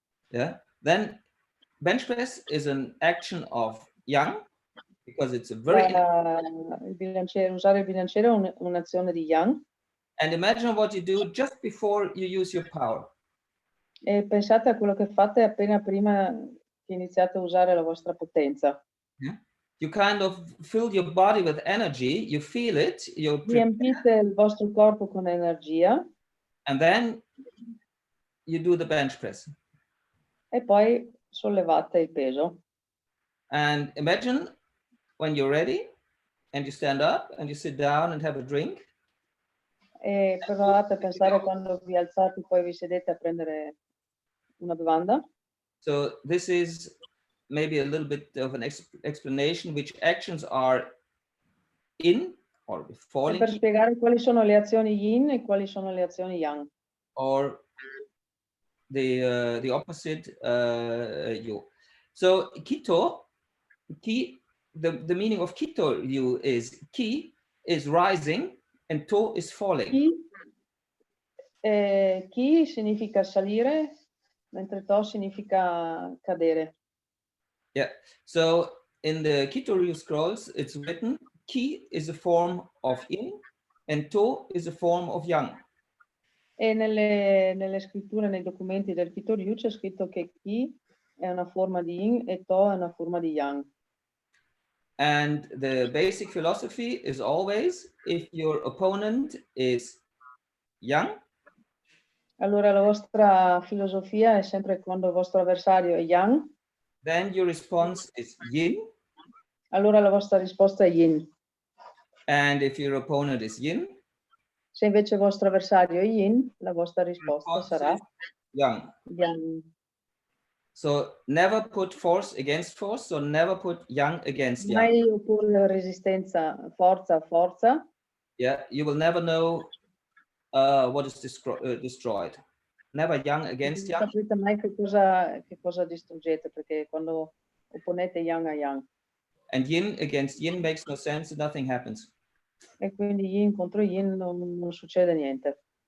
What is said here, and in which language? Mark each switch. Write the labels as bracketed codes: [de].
[en] yeah, then bench press is an action of yang, because it's a very [it] usare il bilanciere è un'azione di yang. [en] And imagine what you do just before you use your power. [it] E pensate a quello che fate appena prima che iniziate a usare la vostra potenza. [en] Yeah. You kind of fill your body with energy, you feel it, you [it] riempite il vostro corpo con energia, [en] and then you do the bench press. [it] E poi sollevate il peso. [en] And imagine when you're ready and you stand up and you sit down and have a drink. [it] E provate a pensare quando vi alzate, poi vi sedete a prendere una bevanda. [en] So this is maybe a little bit of an explanation which actions are in or falling. [it] Per spiegare quali sono le azioni yin e quali sono le azioni yang. [en] Or the opposite you. So Kito, ki, the meaning of Kito you is ki is rising and to is falling. [it] Ki significa salire, mentre to significa cadere. [en] Yeah. So in the Kito scrolls, it's written ki is a form of yin and to is a form of yang. [it] E nelle scritture, nei documenti del Kitoryu c'è scritto che Ki è una forma di Yin e To è una forma di Yang. [en] And the basic philosophy is always, if your opponent is Yang, [it] allora la vostra filosofia è sempre quando il vostro avversario è Yang, [en] then your response is Yin. [it] Allora la vostra risposta è Yin. [en] And if your opponent is Yin, [it] se invece il vostro avversario è Yin, la vostra risposta sarà [en] Yang. [it] Yang. [en] So never put force against force, so never put Yang against Yang. [it] Mai opporre resistenza forza a forza. [en] Yeah, you will never know what is destroyed. Never Yang against Yang. [it] Non sapete mai che cosa distruggete, perché quando opponete Yang a Yang. [en] And Yin against Yin makes no sense, nothing happens. [it] E quindi Yin contro Yin non succede niente.